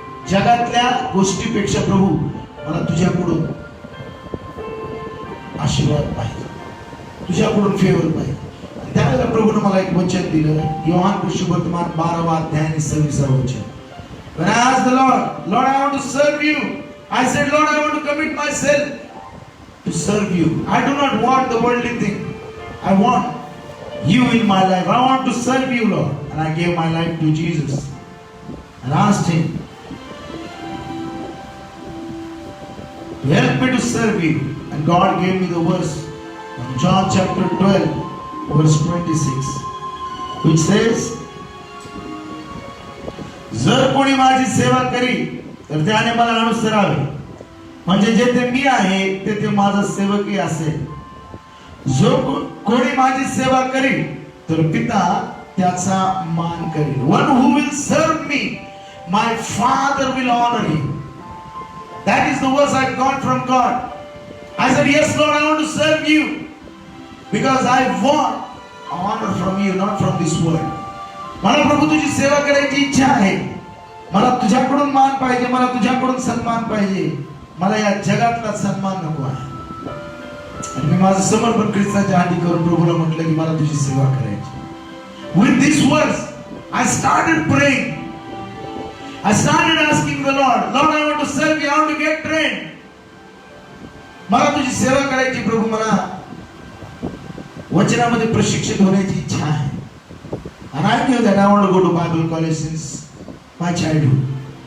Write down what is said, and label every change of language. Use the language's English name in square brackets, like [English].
[Marathi] जगातल्या गोष्टीपेक्षा प्रभू मला तुझ्याकडून आशीर्वाद पाहिजे, तुझ्याकडून फेवर पाहिजे. त्यावेळेला प्रभूने मला एक वचन दिलं. योहान सुसमाचार 12 अध्याय आणि 26 वचन. [English] When I asked the Lord, I want to serve you. I said, Lord, I want to commit myself to serve you. I do not want the worldly thing. I want you in my life. I want to serve you, Lord. And I gave my life to Jesus and asked Him to help me to serve you. And God gave me the verse in John chapter 12, verse 26, which says, [Marathi] जर कोणी माझी सेवा करी तर त्याने मला अनुसरावे, म्हणजे जेथे मी आहे तेथे माझा सेवकही असेल. जो कोणी माझी सेवा करील तर पिता त्याचा मान करेल. [English] One who will serve me, my Father will honor him. That is the verse I got from God. I said, yes, Lord, I want to serve you because I want honor from you, not from this world. [Marathi] मला प्रभू तुझी सेवा करायची इच्छा आहे. मला तुझ्याकडून मान पाहिजे, मला तुझ्याकडून सन्मान पाहिजे. मला या जगातला सन्मान नको आहे. आणि मी माझं समर्पण ख्रिस्ताच्या हाती करून प्रभूला म्हटलं की मला तुझी सेवा करायची. [English] With these words, I started praying. I started asking the Lord, Lord, I want to serve you. I want to get trained. [Marathi] मला तुझी सेवा करायची प्रभू, मला वचनामध्ये प्रशिक्षित होण्याची इच्छा आहे. [English] And I knew that I want to go to Bible college since my childhood.